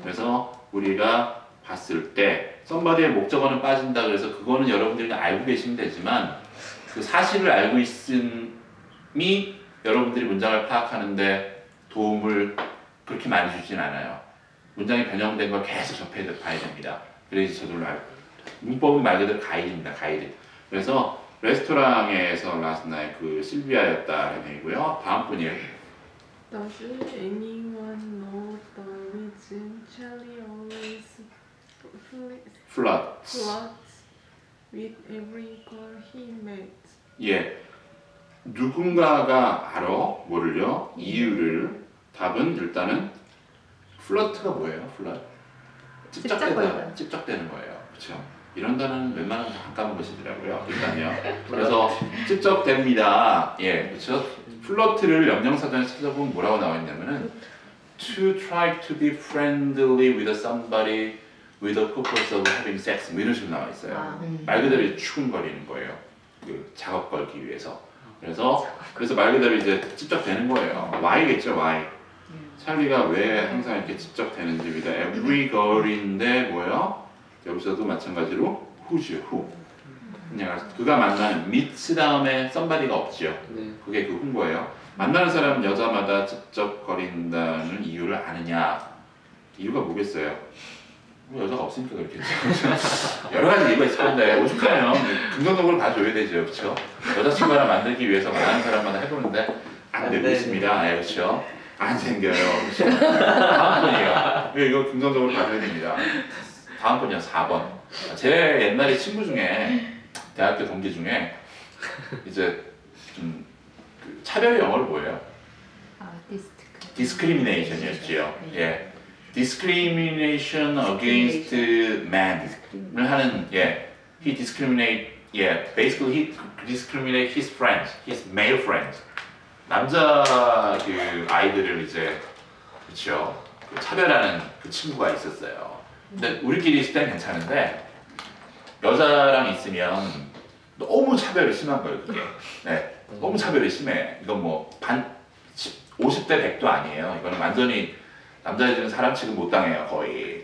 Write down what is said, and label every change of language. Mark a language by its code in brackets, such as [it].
[ko] 그래서 우리가 봤을 때 somebody의 목적어는 빠진다 그래서 그거는 여러분들이 그냥 알고 계시면 되지만 그 사실을 알고 있음이 여러분들이 문장을 파악하는데 도움을 그렇게 많이 주진 않아요. 문장이 변형된 걸 계속 접해봐야 됩니다. 그래야지 저절로 알고. 문법이 말 그대로 가이드입니다. 가이드. 그래서 레스토랑에서 [en] last night [ko] 그 실비아였다라는 얘기고요. 다음 분이에요. [en] Does anyone know the reason Charlie always flirts. flirts with every girl he met? [ko] 예. 누군가가 알아? 뭐를요? 이유를. 답은 일단은 플러트가 뭐예요? 플러트? 찝쩍거리다. 찝쩍대는 거예요. 그렇죠? 이런 단어는 웬만하면 안 까먹으시더라고요. 일단요. 그래서 찝쩍댑니다. 예, 그렇죠? 플러트를 영영사전에 찾아보면 뭐라고 나와 있냐면은 [en] to try to be friendly with somebody with the purpose of having sex [ko] 뭐 이런 식으로 나와 있어요. 아, 말 그대로 추근거리는 거예요. 그 작업 걸기 위해서. 그래서 말 그대로 이제 찝쩍대는 거예요. [en] Why겠죠? Why? [ko] 찰리가 왜 항상 이렇게 찝쩍대는지 [en] with every girl [ko] 인데 뭐예요? 여기서도 마찬가지로 who죠? who. 그냥 그가 만나는 meets 다음에 somebody가 없죠. 네. 그게 그 who인 만나는 사람은 여자마다 찝쩍거린다는 이유를 아느냐? 이유가 뭐겠어요? 뭐 여자가 없으니까 그렇겠죠. 여러 가지 이유가 있을 건데 오죽하면 긍정적으로 봐줘야 되죠, 그렇죠? 여자친구 하나 만들기 위해서 만나는 사람마다 해보는데 안 되고 있습니다, 네, 그렇죠? 안 생겨요, 그렇죠? 다음 분이에요. 이거 긍정적으로 봐줘야 됩니다. 다음 분이요, 4번. 제 옛날에 친구 중에 대학교 동기 중에 이제 좀 그 차별 영어를 뭐예요? 아, discrimination이었지요. 예. [en] discrimination against man을 하는 he discriminate basically he discriminate his friends, his male friends. [ko] 남자 그 아이들을 이제 그렇죠. 그 차별하는 그 친구가 있었어요. 근데 우리끼리 있을 땐 괜찮은데 여자랑 있으면 너무 차별이 심한 거예요, 그게. 네. 너무 차별이 심해. 이건 뭐 50대 100도 아니에요. 이거는 완전히 남자애들은 사람 취급 못 당해요, 거의.